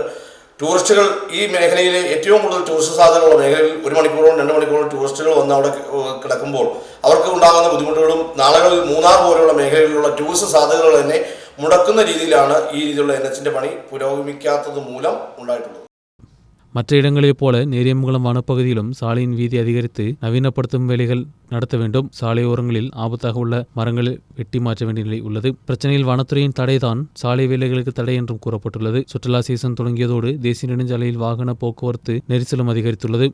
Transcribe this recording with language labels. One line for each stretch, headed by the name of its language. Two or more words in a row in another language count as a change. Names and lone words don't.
Malayalam: ടൂറിസ്റ്റുകൾ ഈ മേഖലയിലെ ഏറ്റവും കൂടുതൽ ടൂറിസ്റ്റ് സാധ്യതകളുള്ള മേഖലയിൽ 1 മണിക്കൂറോളം 2 മണിക്കൂറോളം ടൂറിസ്റ്റുകൾ വന്ന് അവിടെ കിടക്കുമ്പോൾ അവർക്ക് ഉണ്ടാകുന്ന ബുദ്ധിമുട്ടുകളും നാളുകളിൽ മൂന്നാർ പോലെയുള്ള മേഖലയിലുള്ള ടൂറിസ്റ്റ് സാധ്യതകൾ തന്നെ മുടക്കുന്ന രീതിയിലാണ് ഈ രീതിയിലുള്ള NHന്റെ പണി പുരോഗമിക്കാത്തത് മൂലം ഉണ്ടായിട്ടുള്ളത്.
Tamil: மற்ற இடங்களைப் போல நேரியமங்கலம் வனப்பகுதியிலும் சாலையின் வீதி அதிகரித்து நவீனப்படுத்தும் வேலைகள் நடத்த வேண்டும். சாலையோரங்களில் ஆபத்தாக உள்ள மரங்களை வெட்டி மாற்ற வேண்டிய நிலை உள்ளது. பிரச்சனையில் வனத்துறையின் தடைதான் சாலை வேலைகளுக்கு தடை என்றும் கூறப்பட்டுள்ளது. சுற்றுலா சீசன் தொடங்கியதோடு தேசிய நெடுஞ்சாலையில் வாகன போக்குவரத்து நெரிசலும் அதிகரித்துள்ளது.